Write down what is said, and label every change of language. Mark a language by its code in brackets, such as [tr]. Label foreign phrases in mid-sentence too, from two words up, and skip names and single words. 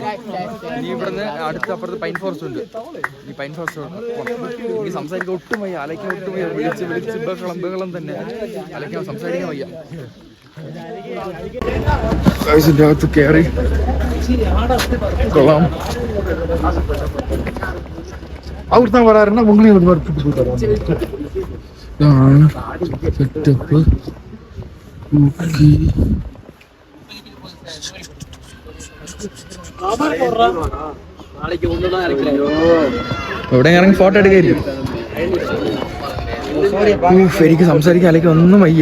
[ml] ഇനി ഇവിടുന്ന് അടുത്ത അപ്പുറത്ത് [en] pine forest [ml] ഉണ്ട്. ഈ [en] pine forest [ml] ഈ സംസാരിക്കാൻ ഒട്ടും വയ്യ, അലയ്ക്കാൻ ഒട്ടും വയ്യ. വിളിച്ച് ബഹളം തന്നെ. അലയ്ക്കാൻ സംസാരിക്കാൻ വയ്യ. ഇതിന്റെ അകത്ത് കയറി കൊള്ളാം. [ta] அவர் தான் வராருன்னா உங்களையும் ஒரு மாதிரி கூப்பிட்டு போயிட்டு [ml] ഇതാണ് സെറ്റപ്പ്. എവിടെ ഇറങ്ങി ഫോട്ടോ എടുക്കായിരിക്കും. എനിക്ക് സംസാരിക്കാൻ അല്ലെങ്കിൽ ഒന്നും വയ്യ.